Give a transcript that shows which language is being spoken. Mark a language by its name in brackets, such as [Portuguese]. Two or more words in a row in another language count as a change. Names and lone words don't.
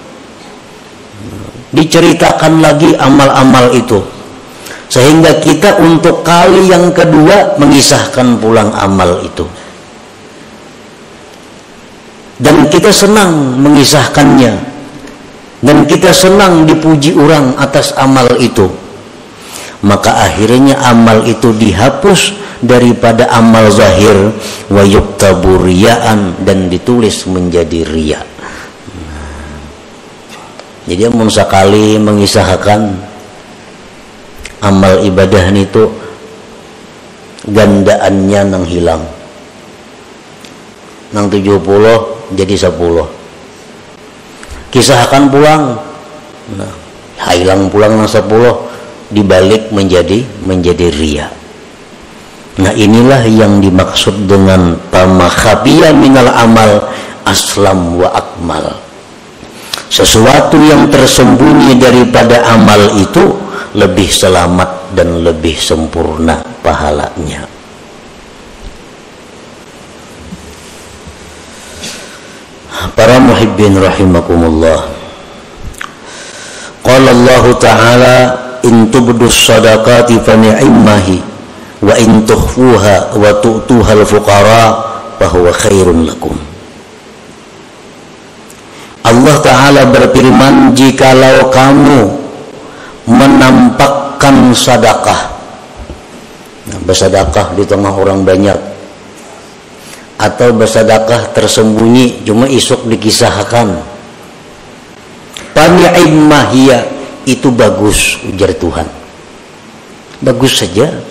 [Indonesian] diceritakan lagi amal-amal itu, sehingga kita untuk kali yang kedua mengisahkan pulang amal itu, dan kita senang mengisahkannya, dan kita senang dipuji orang atas amal itu. Maka akhirnya amal itu dihapus daripada amal zahir [Arabic] ويكتب رياءً, [Indonesian] dan ditulis menjadi riya. [Banjar] Jadi mun sakali mengisahkan amal ibadah itu gandaannya nang hilang, nang 70 jadi 10. Kisahkan pulang, nah hilang pulang nang 10 dibalik menjadi riya. [Indonesian] Nah, inilah yang dimaksud dengan [Arabic] فما خفي من العمل أسلم وأكمل. [Indonesian] Sesuatu yang tersembunyi daripada amal itu lebih selamat dan lebih sempurna pahalanya. Para muhibbin rahimakumullah. [Arabic] قال الله تعالى إن تبدوا الصدقات فنعما هي وإن تخفوها وتؤتوها الفقراء فهو خير لكم. [Indonesian] Allah Ta'ala berfirman, jikalau kamu menampakkan sedekah, bersedekah di tengah orang banyak, atau bersedekah tersembunyi cuma isuk dikisahkan, [Arabic] فنعما هي, [Indonesian] itu bagus, ujar Tuhan, bagus saja.